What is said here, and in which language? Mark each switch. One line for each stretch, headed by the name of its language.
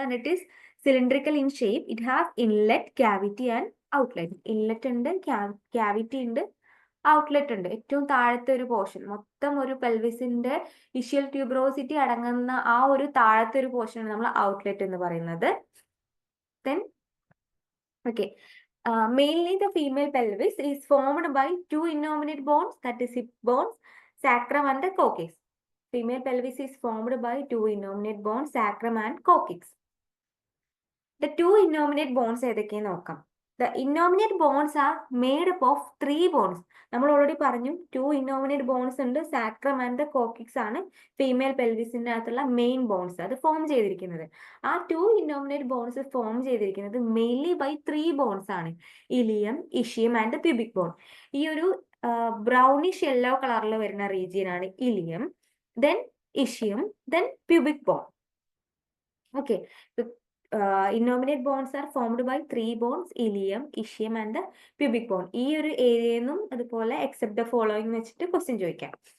English: And it is cylindrical in shape. It has inlet, cavity and outlet.
Malayalam: Inlet ഉണ്ട്, cavity ഉണ്ട്, outlet ഉണ്ട്. ഏറ്റവും താഴത്തെ ഒരു പോർഷൻ, മൊത്തം ഒരു പെൽവിസിന്റെ ഇഷിയൽ ട്യൂബറോസിറ്റി അടങ്ങുന്ന ആ ഒരു താഴത്തെ ഒരു പോർഷൻ നമ്മൾ ഔട്ട്ലെറ്റ് എന്ന് പറയുന്നത്.
English: Then okay, mainly the female pelvis is formed by two innominate bones, that is hip bones, sacrum and the coccyx. Female pelvis is formed by two innominate bones, sacrum and coccyx. The two innominate bones
Malayalam: ഏതൊക്കെയെന്ന് നോക്കാം.
English: The innominate bones are made up of three bones.
Malayalam: നമ്മൾ already പറഞ്ഞു two innominate bones ഉണ്ട്, sacrum and the coccyx ആണ് female പെൽവിസിന്റെ അകത്തുള്ള main bones അത് form ചെയ്തിരിക്കുന്നത്. ആ two innominate bones ഫോം ചെയ്തിരിക്കുന്നത് മെയിൻലി ബൈ ത്രീ ബോൺസ് ആണ്, ഇലിയം, ഇഷ്യം ആൻഡ് പ്യൂബിക് ബോൺ. ഈ ഒരു ബ്രൗണിഷ് യെല്ലോ കളറിൽ വരുന്ന റീജിയൻ ആണ് ileum, then ഇഷ്യം, then pubic bone.
English: Okay, innominate bones are formed by three bones, ilium, ischium and the pubic bone.
Malayalam: ഈ ഒരു ഏരിയയിൽ നിന്നും അതുപോലെ
English: except the following
Malayalam: വെച്ചിട്ട് ക്വസ്റ്റ്യൻ ചോദിക്കാം.